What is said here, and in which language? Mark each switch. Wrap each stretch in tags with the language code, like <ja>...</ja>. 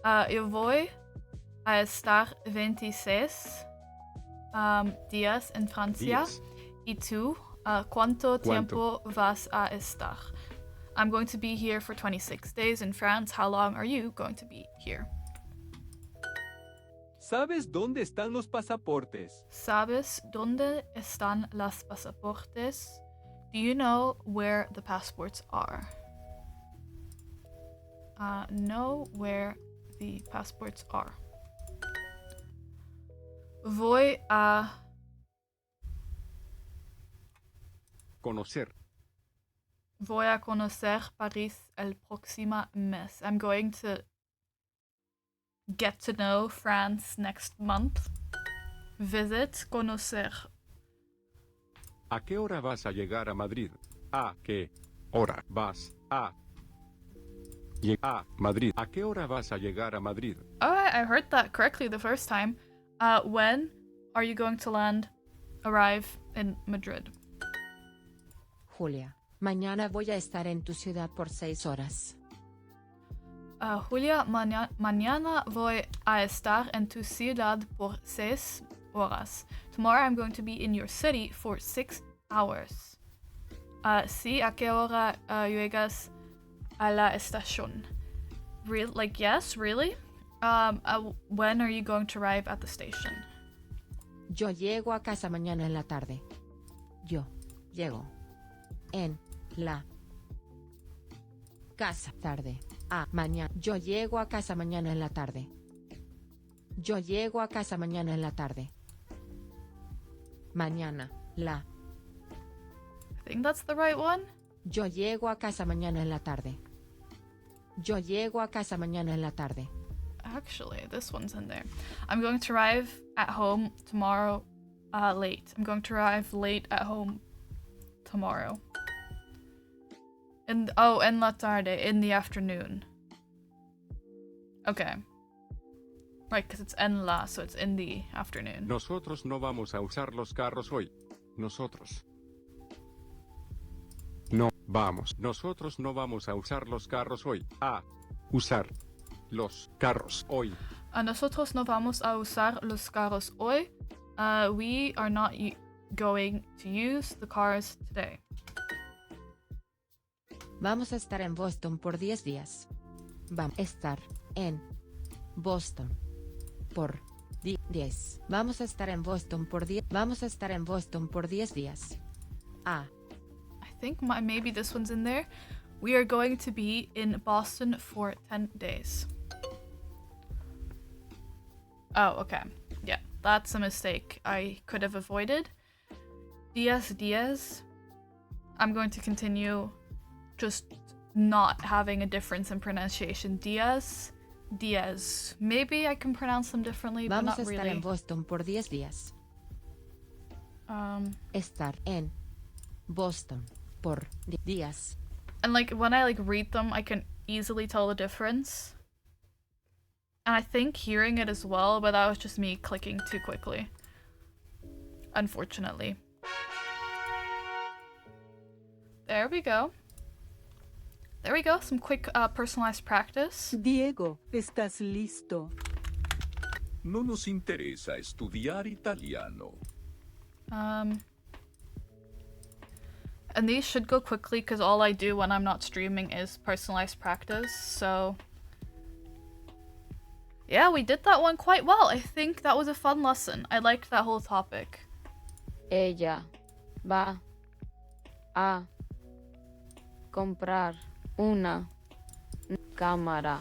<es>Yo voy a estar 26 días en Francia. Y tú, ¿Cuánto tiempo vas a estar?</es> <en>I'm going to be here for 26 days in France. How long are you going to be here?</en> <es>¿Sabes dónde están los pasaportes? ¿Sabes dónde están los pasaportes?</es> <en>Do you know where the passports are? Know where the passports are.</en> <es>Voy a conocer. Voy a conocer París el próximo mes.</es> <en>I'm going to get to know France next month. Visit, conocer.</en> <es>¿A qué hora vas a llegar a Madrid? ¿A qué hora vas a llegar a Madrid? ¿A qué hora vas a llegar a Madrid?</es> <en>Oh, I heard that correctly the first time. When are you going to arrive in Madrid?</en> <es>Julia, mañana voy a estar en tu ciudad por 6 horas. Julia, mañana voy a estar en tu ciudad por 6 horas.</es> <en>Tomorrow I'm going to be in your city for 6 hours.</en> <es>Sí, ¿a qué hora llegas a la estación?</es> <en>Like, yes, really? When are you going to arrive at the station?</en> <es>Yo llego a casa mañana en la tarde. Yo llego en la casa tarde. Mañana. Yo llego a casa mañana en la tarde. Yo llego a casa mañana en la tarde. Mañana. La.</es> <en>I think that's the right one.</en> <es>Yo llego a casa mañana en la tarde. Yo llego a casa mañana en la tarde.</es> <en>Actually, this one's in there. I'm going to arrive at home tomorrow late. I'm going to arrive late at home tomorrow.</en> <es>En la tarde,</es> <en>in the afternoon. Okay. Right, because it's en la, so it's in the afternoon.</en> <es>Nosotros no vamos a usar los carros hoy. Nosotros no vamos. Nosotros no vamos a usar los carros hoy. A usar los carros hoy. Nosotros no vamos a usar los carros hoy.</es> <en>We are not going to use the cars today.</en> <es>Vamos a estar en Boston por 10 días. Vamos a estar en Boston por 10. Vamos a estar en Boston por 10. Vamos a estar en Boston por 10 días.</es> <en>I think maybe this one's in there. We are going to be in Boston for 10 days. Oh, okay. Yeah, that's a mistake I could have avoided. Días. I'm going to continue just not having a difference in pronunciation. Días. Maybe I can pronounce them differently, but not</en> <es>Vamos a estar</es> <en>really.</en> <es>en Boston por 10 días. Estar en Boston por días.</es> <en>And like when I read them, I can easily tell the difference. And I think hearing it as well, but that was just me clicking too quickly. Unfortunately. There we go. There we go, some quick personalized practice.</en> <es>Diego, ¿estás listo? No nos interesa estudiar italiano.</es> <en>And these should go quickly because all I do when I'm not streaming is personalized practice, so... Yeah, we did that one quite well. I think that was a fun lesson. I liked that whole topic.</en> <es>Ella va a comprar una cámara.</es>